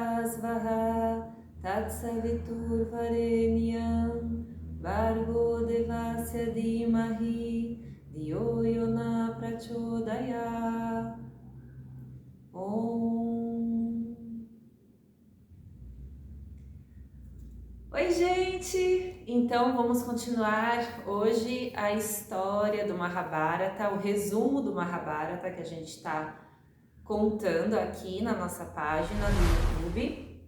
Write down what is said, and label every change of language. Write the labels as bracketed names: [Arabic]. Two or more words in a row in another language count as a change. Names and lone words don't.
[Sanskrit] svaha tatsaviturvarenyam Bhargo devasya dhimahi Dhiyo yona prachodaya. Om. [Portuguese] Oi, gente! Então vamos continuar hoje a história do Mahabharata, o resumo do Mahabharata que a gente está contando aqui na nossa página do YouTube.